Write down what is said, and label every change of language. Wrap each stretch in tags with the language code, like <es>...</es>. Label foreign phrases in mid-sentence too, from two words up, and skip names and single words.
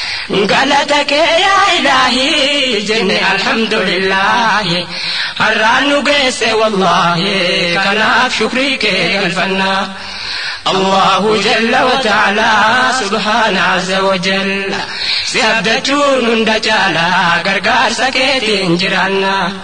<om>Galata kee yaa Ilaahi jenne alhamdulillahi. Har'aan nu geesse wallaahi kanaaf shukrii kee galfanna.</om> <ar>الله جل وتعالى سبحانه عز وجل.</ar> <om>Si abdachuun hunda caala gargaarsa keetiin jiraanna.</om>